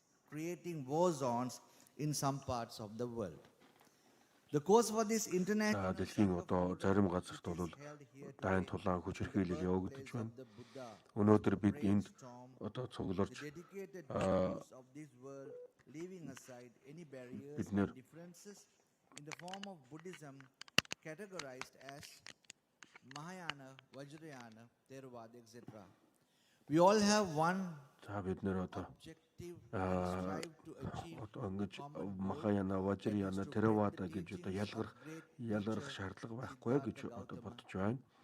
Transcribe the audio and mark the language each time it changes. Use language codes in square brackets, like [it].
[en] Creating war zones in some parts of the world. The cause for this international [mn] дэлхийн одоо зарим газарт бол дайн тулаан хүч хэрхийлэл явагдаж байна. Өнөөдөр бид энд одоо цугларч бид нэр [en] in the form of Buddhism categorized as Mahayana, Vajrayana, Theravada, etc. We all have one objective [mn] ингэж Махаяна, Важраяна, Theravada гэж одоо ялгарх шаардлага байхгүй гэж одоо бодож байна.